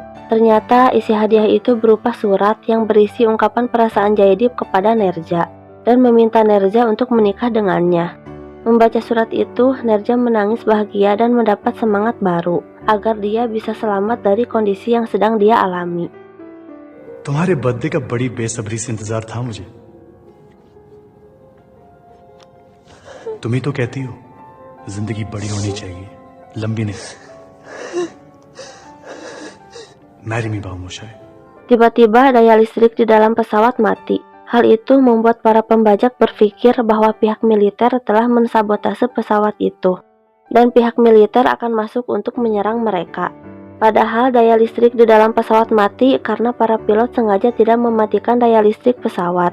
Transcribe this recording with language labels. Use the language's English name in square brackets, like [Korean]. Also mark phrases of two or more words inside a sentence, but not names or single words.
[Indonesian] Ternyata isi hadiah itu berupa surat yang berisi ungkapan perasaan Jaidip kepada Nerza dan meminta Nerza untuk menikah dengannya. Membaca surat itu, Nerza menangis bahagia dan mendapat semangat baru agar dia bisa selamat dari kondisi yang sedang dia alami. [Hindi] तुम्हारे बर्थडे का बड़ी बेसब्री से इंतजार था मुझे. तुम ही तो कहती हो जिंदगी बड़ी होनी चाहिए, लंबी नहीं. [English] Marry me, Bamushay. [Indonesian] Tiba-tiba daya listrik di dalam pesawat mati. Hal itu membuat para pembajak berpikir bahwa pihak militer telah mensabotase pesawat itu dan pihak militer akan masuk untuk menyerang mereka. Padahal daya listrik di dalam pesawat mati karena para pilot sengaja tidak mematikan daya listrik pesawat.